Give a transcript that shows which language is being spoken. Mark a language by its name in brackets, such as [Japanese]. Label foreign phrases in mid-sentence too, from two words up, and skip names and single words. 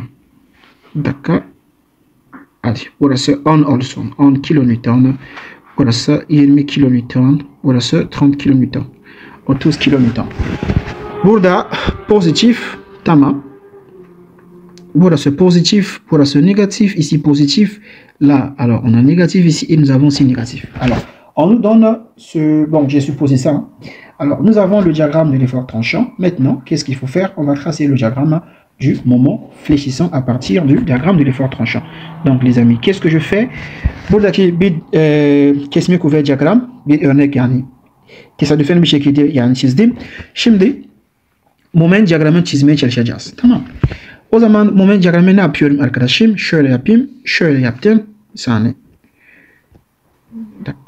[Turkish] Bir dakika. Hadi burası 10 olsun. 10 kilonewton. Burası 20 kilonewton. Burası 30 kilonewton. 30 kilonewton. Burada pozitif. Tamam. Burası positif. Burası négatif. [French] Ici positif. Là, alors on a négatif ici et nous avons aussi négatif. Alors, on nous donne ce... Bon, j'ai supposé ça. Hein. Alors, nous avons le diagramme de l'effort tranchant. Maintenant, qu'est-ce qu'il faut faire? On va tracer le diagramme du moment fléchissant à partir du diagramme de l'effort tranchant. Donc, les amis, qu'est-ce que je fais? [Turkish] Buradaki kesme kuvvet diagram bir örnek yani tesadüfen bir şekilde yani çizdim. Şimdi moment diyagramını çizmeye çalışacağız. Tamam. O zaman moment diyagramı ne yapıyorum arkadaşım? Şöyle yapayım. Şöyle yaptım. Bir saniye. Bir dakika.